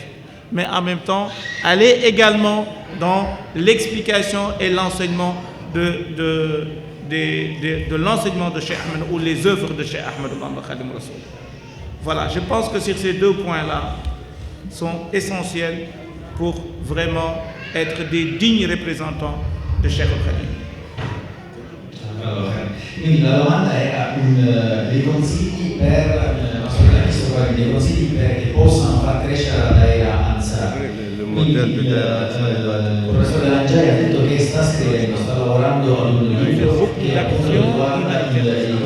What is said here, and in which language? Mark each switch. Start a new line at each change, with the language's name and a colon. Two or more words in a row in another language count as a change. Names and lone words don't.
French: Mais en même temps, aller également dans l'explication et l'enseignement de l'enseignement de Cheikh Ahmed ou les œuvres de Cheikh Ahmed Bamba Khadim Rassoul. Voilà, je pense que sur ces deux points-là sont essentiels pour vraiment être des dignes représentants de Cheikh Khadim.
Italian: Quindi la domanda era dei consigli per dei consigli che possano far crescere la Daira Ansar. Quindi il professore Langiai ha detto che sta scrivendo, sta lavorando ad un libro che appunto riguarda i